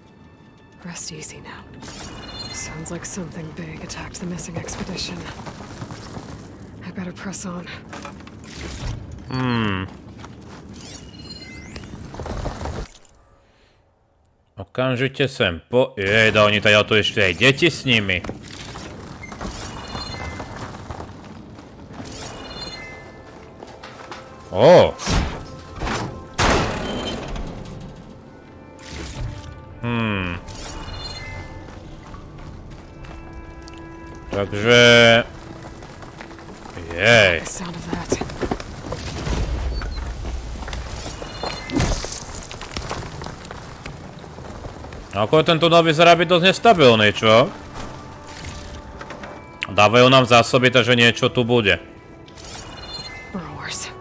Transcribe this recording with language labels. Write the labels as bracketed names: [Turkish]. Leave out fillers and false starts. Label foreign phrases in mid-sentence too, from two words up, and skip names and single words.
[English] Rest easy now. Sounds like something big attacked the missing expedition. I better press on. [Slovak] Okamžite sem po... Jejda, oni tady tu ešte aj deti s nimi. Ó. Takže... Jej. [English] The sound of that. [Slovak] Ako ten tunel vyzerá byť dosť nestabilný, čo? Dávajú nám zásoby, takže niečo tu bude. [English] Burrowers.